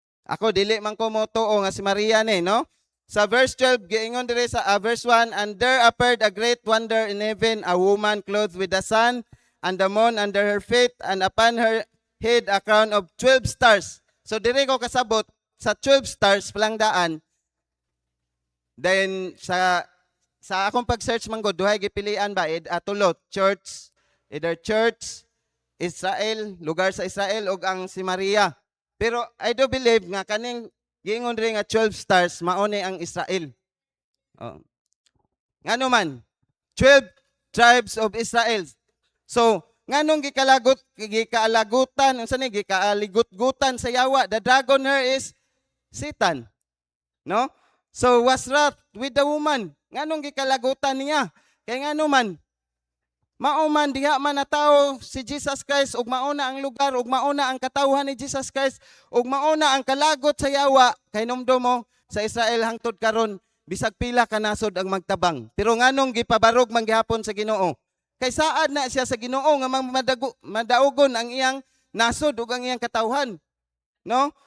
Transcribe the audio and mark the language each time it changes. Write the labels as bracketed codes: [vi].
[ceb] Ako dili man ko motuo nga si Maria ni, no? Sa verse 12 giingon dire sa verse 1, [en] and there appeared a great wonder in heaven, a woman clothed with the sun and the moon under her feet, and upon her head a crown of 12 stars. [ceb] So dire ko kasabot sa 12 stars palangdaan. Then sa akong pag-search man go duhay gipilian ba tulot either church Israel, lugar sa Israel ug ang si Maria. Pero [en] I do believe [ceb] nga kaning giingon rin nga 12 stars mao ni ang Israel. Oh. Ngano man [en] 12 tribes of Israel. [ceb] So nganong gikaalagutan unsa ni gikaaligut-gutan sa yawa, [en] the dragon her is Satan. [ceb] No? [en] So was wrath with the woman. [ceb] Nganong gikalagutan niya? Kay ngano man, mao man diha man na tao si Jesus Christ ug mao na ang lugar ug mao na ang katawhan ni Jesus Christ ug mao na ang kalagot sa yawa kay numdo mo sa Israel hangtod karon bisag pila ka nasod ang magtabang. Pero nganong gipabarog man gihapon sa Ginoo? Kay saad na siya sa Ginoo nga madaugon ang iyang nasod ug ang iyang katawhan. No?